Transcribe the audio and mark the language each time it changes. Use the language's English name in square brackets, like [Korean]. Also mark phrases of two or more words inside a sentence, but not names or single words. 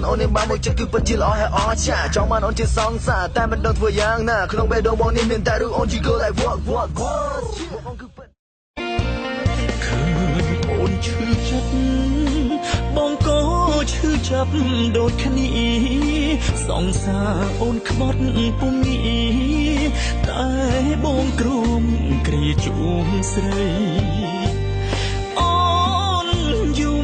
[Khmer] អូននេះបានមកចិត្តគឺពិតជាល្អហើយអស្ចារ្យចង់បានអូនជាសង្សារតែមិនដឹងធ្វើយ៉ាងណាក្នុងបេះដូងបងនេះមានតែរូបអូនជា [English] girl like what [Khmer] បងគឺពិត ឃើញអូនឈឺចិត្តបងក៏ឈឺចាប់ដូចគ្នាសងសារអូនខ្បត់ពុំងារតែបងគ្រមគ្រាជួមស្រីអូនយំ